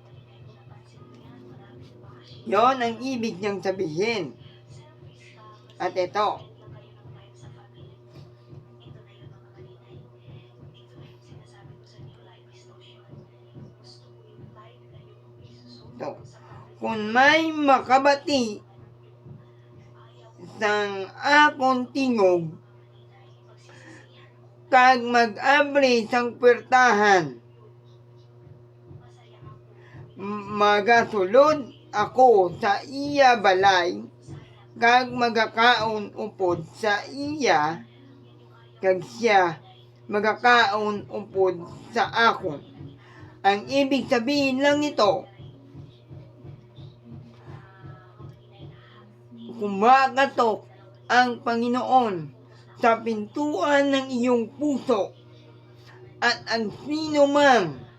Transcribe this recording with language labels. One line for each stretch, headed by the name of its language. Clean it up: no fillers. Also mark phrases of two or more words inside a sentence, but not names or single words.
Filipino: Yon ang ibig niyang sabihin.
Hiligaynon: At ito, kung may makabati sang akong tingog, kag mag-abri sang puwertahan, magasulod ako sa iya balay, kag magakaon upod sa iya, kag siya magakaon upod sa ako.
Filipino: Ang ibig sabihin lang nito, kumakatok ang Panginoon sa pintuan ng iyong puso, at ang sino mang